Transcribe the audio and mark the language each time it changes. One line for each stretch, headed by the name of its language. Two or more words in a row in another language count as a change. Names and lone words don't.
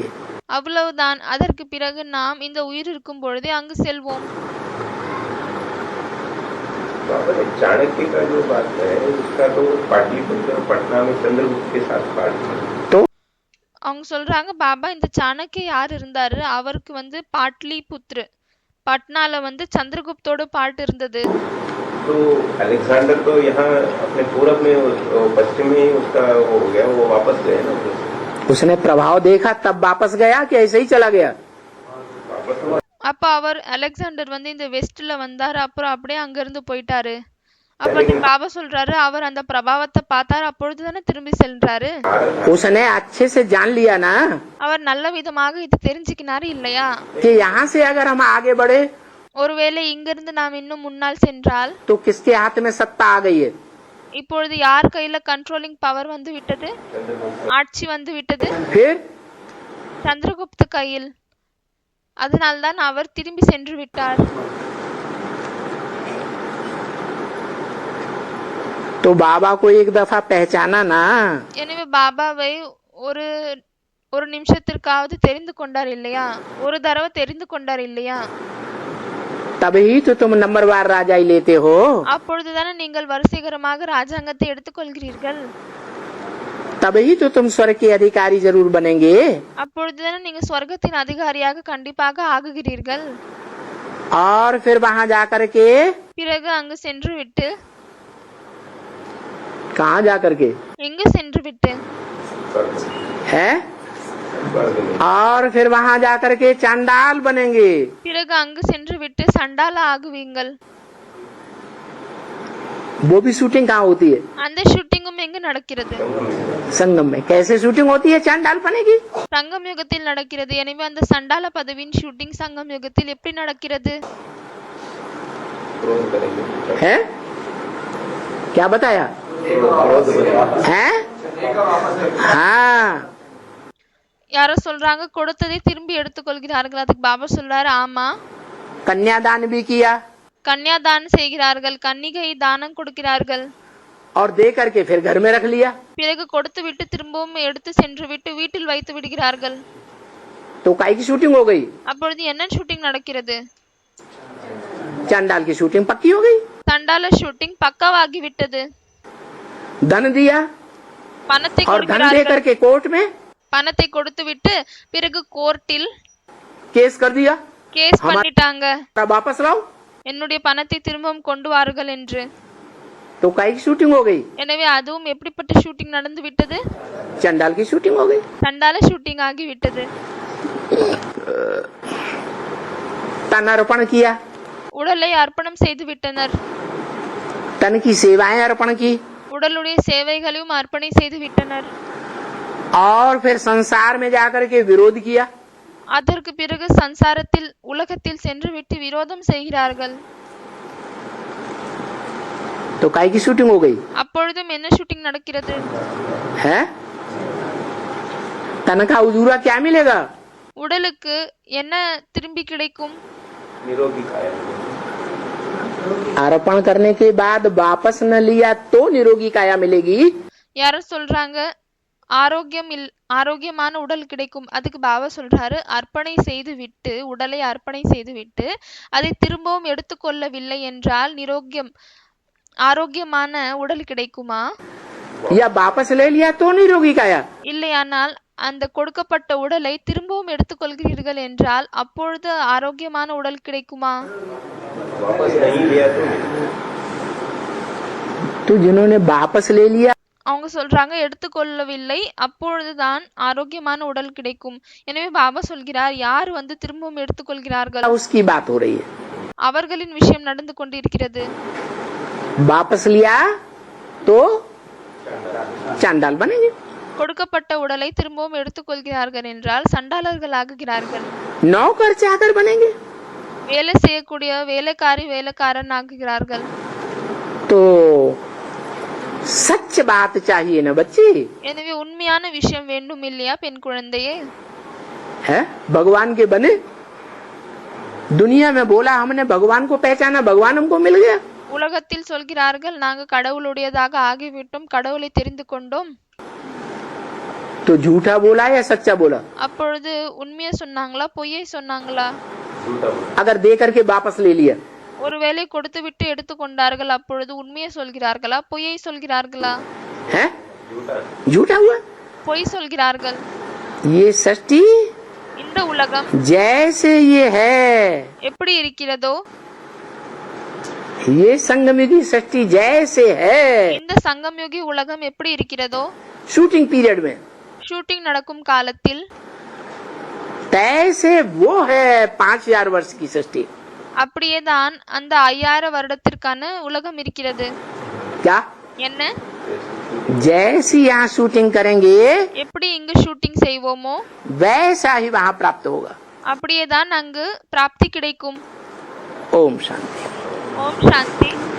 Tamil: அவ்வளவுதான். அதற்கு பிறகு நாம் இந்த உயிர் இருக்கும் பொழுதே அங்கு செல்வோம்.
Hindi: चाणक्य का जो बात है उसका तो पाटलिपुत्र और पटना में चंद्रगुप्त के साथ पाठ तो
Tamil: அவங்க சொல்றாங்க, பாபா இந்த சாணக்கிய யார் இருந்தாரு, அவருக்கு பாட்லிபுத்ரு, பட்னால சந்திரகுப்தோட பாட்டு இருந்தது.
Hindi: तो अलेक्जेंडर तो यहाँ अपने पूरब में पश्चिम में ही उसका हो गया, वो वापस गए ना। उसने प्रभाव देखा तब वापस गया कि ऐसे ही चला गया? वापस
Tamil: அப்ப அவர் அலெக்சாண்டர் இந்த வெஸ்ட்ல வந்தாரு, அப்புறம் அப்படியே அங்க இருந்து போயிட்டாரு. அப்ப பாபா சொல்றாரு, அவர் அந்த பிரபாவத்தை பார்த்தாரு, அப்பொழுதுதானே திரும்பி சென்றாரு.
Hindi: उसने अच्छे से जान लिया ना
Tamil: அவர் நல்ல விதமாக இது தெரிஞ்சுக்கினாரு இல்லையா?
Hindi: कि यहाँ से अगर हम आगे बढ़े
Tamil: ஒருவேளை இங்கிருந்து நாம் இன்னும் முன்னால் சென்றால்
Hindi: तो किसके हाथ में सत्ता आ गई है?
Tamil: இப்பொழுது யார் கையில
English: controlling power
Tamil: விட்டது, ஆட்சி விட்டது?
Hindi: फिर
Tamil: சந்திரகுப்த கையில். அதனால்தான் அவர் திரும்பி சென்று விட்டார்.
Hindi: तो बाबा को एक दफा पहचाना ना,
Tamil: எனவே பாபாவை ஒரு ஒரு நிமிஷத்திற்காவது தெரிந்து கொண்டார் இல்லையா? ஒரு தடவை தெரிந்து கொண்டார் இல்லையா?
Hindi: तभी तो तुम नंबरवार राजा ही लेते हो।
Tamil: அப்பொழுதுதானே நீங்கள் வரிசைகரமாக ராஜாங்கத்தை எடுத்துக்கொள்கிறீர்கள்.
Hindi: तभी तो तुम स्वर्ग के अधिकारी जरूर बनेंगे।
Tamil: அப்பொழுதுதானே நீங்க சொர்க்கத்தின் அதிகாரியாக கண்டிப்பாக ஆகுகிறீர்கள்.
Hindi: और फिर वहां जाकर के
Tamil: பிறகு அங்கு சென்று விட்டு,
Hindi: कहाँ जाकर के
Tamil: எங்கு சென்று விட்டு
Hindi: है, और फिर वहां जाकर के चांडाल बनेंगे।
Tamil: பிறகு அங்கு சென்று விட்டு சண்டால ஆகுவீங்கள்.
Hindi: वो भी शूटिंग कहाँ होती है?
Tamil: அந்த ஷூட்டிங்கும் எங்கு நடக்கிறது?
Hindi: संगम में। कैसे शूटिंग होती है चांडाल बनेगी?
Tamil: சங்கம் யுகத்தில் நடக்கிறது. எனவே அந்த சண்டால பதவியின் ஷூட்டிங் சங்கம் யுகத்தில் எப்படி நடக்கிறது?
Hindi: है क्या बताया है? हाँ,
Tamil: யாரோ சொல்றாங்க கொடுத்ததை திரும்பி எடுத்துக்கொள்கிறார்கள். அதுக்கு பாபா சொல்றாரு, ஆமா.
Hindi: कन्यादान भी किया
Tamil: கன்னியாதானம் செய்கிறார்கள், கன்னிகை தானம் கொடுக்கிறார்கள்.
Hindi: और दे करके फिर घर में रख लिया।
Tamil: பிறகு கொடுத்து விட்டு திரும்பவும் எடுத்து சென்று விட்டு வீட்டில் வைத்து விடுகிறார்கள்.
Hindi: तो काय की शूटिंग हो गई?
Tamil: அப்பொழுது என்ன ஷூட்டிங் நடக்கிறது?
Hindi: चांडाल की शूटिंग पक्की हो गई।
Tamil: சண்டால ஷூட்டிங் பக்காவாகி விட்டது।
Hindi: धन दिया
Tamil: பணத்தை
Hindi: और धन दे
Tamil: கொடுக்கிறார்கள்।
Hindi: करके कोर्ट में
Tamil: பணத்தை கொடுத்துவிட்டு பிறகு கோர்ட்டில்
Hindi: केस कर दिया,
Tamil: கேஸ் பண்ணிட்டாங்க,
Hindi: वापस लाओ।
Tamil: என்னுடைய பணத்தை திரும்பவும் கொண்டு வாருங்கள் என்று।
Hindi: तो काय की शूटिंग हो गई?
Tamil: எனவே அதுவும் எப்படிப்பட்ட ஷூட்டிங் நடந்து விட்டது?
Hindi: चांडाल की शूटिंग हो गई।
Tamil: சண்டால ஷூட்டிங் ஆகி விட்டது।
Hindi: तन अर्पण किया,
Tamil: உடலை அர்ப்பணம் செய்து விட்டனர்,
Hindi: तन की सेवाएं अर्पण की,
Tamil: உடலுடைய சேவைகளையும் அர்ப்பணை செய்து விட்டனர்।
Hindi: और फिर संसार में जाकर के विरोध किया।
Tamil: அதற்கு பிறகு சம்சாரத்தில் உலகத்தில் சென்று விட்டு விரோதம் செய்கிறார்கள்।
Hindi: तो काय की शूटिंग हो गई?
Tamil: அப்பொழுதும் என்ன ஷூட்டிங் நடக்கிறது?
Hindi: है तन का उजूरा क्या मिलेगा?
Tamil: உடலுக்கு என்ன திரும்பி கிடைக்கும்?
Hindi: निरोगी काया। अर्पण करने के बाद वापस न लिया तो निरोगी काया मिलेगी।
Tamil: யாரோ சொல்றாங்க ஆரோக்கியமான உடல் கிடைக்கும், அதுக்கு பாபா சொல்றாரு அர்ப்பணை செய்து விட்டு, உடலை அர்ப்பணை செய்து விட்டு அதை திரும்பவும் எடுத்துக்கொள்ளவில்லை என்றால் ஆரோக்கியமான உடல் கிடைக்குமா?
Hindi: या वापस ले लिया तो निरोगी काया।
Tamil: இல்லையானால் அந்த கொடுக்கப்பட்ட உடலை திரும்பவும் எடுத்துக்கொள்கிறீர்கள் என்றால் அப்பொழுது ஆரோக்கியமான உடல் கிடைக்குமா?
Hindi: वापस नहीं लिया तो जिन्होंने वापस ले लिया
Tamil: அவங்க சொல்றாங்க எடுத்துக்கொள்ளவில்லை, அப்பொழுதுதான் ஆரோக்கியமான உடல் கிடைக்கும்। எனவே பாபா சொல்கிறார் யார் திரும்பவும் எடுத்துக்கொள்கிறார்கள்
Hindi: उसकी बात हो रही है।
Tamil: அவர்களின் விஷயம் நடந்து கொண்டிருக்கிறது।
Hindi: वापस लिया तो चांडाल बनेंगे,
Tamil: கொடுக்கப்பட்ட உடலை திரும்பவும் எடுத்துக்கொள்கிறார்கள் என்றால் சண்டாளர்கள் ஆகுகிறார்கள்,
Hindi: नौकर चाकर बनेंगे।
Tamil: வேலை செய்யக்கூடிய வேலைக்காரன் ஆகுகிறார்கள்।
Hindi: तो सच बात चाहिए ना बच्ची,
Tamil: எனவே உண்மையான விஷயம் வேண்டும் இல்லையா பெண் குழந்தையே?
Hindi: है भगवान के बने। दुनिया में बोला हमने भगवान को पहचाना, भगवान हमको मिल गया।
Tamil: உலகத்தில் சொல்கிறார்கள் நாங்க கடவுளுடையதாக ஆகிவிட்டோம், கடவுளை தெரிந்து கொண்டோம்।
Hindi: तो झूठा बोला या सच्चा बोला?
Tamil: அப்பொழுது உண்மையை சொன்னாங்களா பொய்யை சொன்னாங்களா?
Hindi: झूठा बोला। अगर दे करके वापस ले लिया
Tamil: ஒருவேளை கொடுத்து விட்டு எடுத்துக்கொண்டார்கள், அப்பொழுது உண்மையை சொல்கிறார்களா பொய்யை சொல்கிறார்களா?
Hindi: है झूठा हुआ।
Tamil: பொய் சொல்கிறார்கள்।
Hindi: ये सृष्टि
Tamil: இந்த உலகம்
Hindi: जैसे ये है,
Tamil: எப்படி இருக்கிறதோ,
Hindi: ये संगमयुगी सृष्टि जैसे है,
Tamil: இந்த சங்கம்யுகி உலகம் எப்படி இருக்கிறதோ,
English: shooting period
Hindi: में
Tamil: ஷூட்டிங் நடக்கும் காலத்தில்
Hindi: तैसे वो है 5000 वर्ष की सृष्टि।
Tamil: அப்படியேதான் அந்த 5000 வருடத்திற்கான உலகம் இருக்கிறது।
Hindi: क्या?
Tamil: என்ன?
Hindi: जैसी यहाँ शूटिंग करेंगे
Tamil: எப்படி இங்கு ஷூட்டிங் செய்வோமோ
Hindi: वैसा ही वहाँ प्राप्त होगा।
Tamil: அப்படியேதான் அங்கு பிராப்தி கிடைக்கும்।
Hindi: ओम शांति।
Tamil: ஓம் சாந்தி।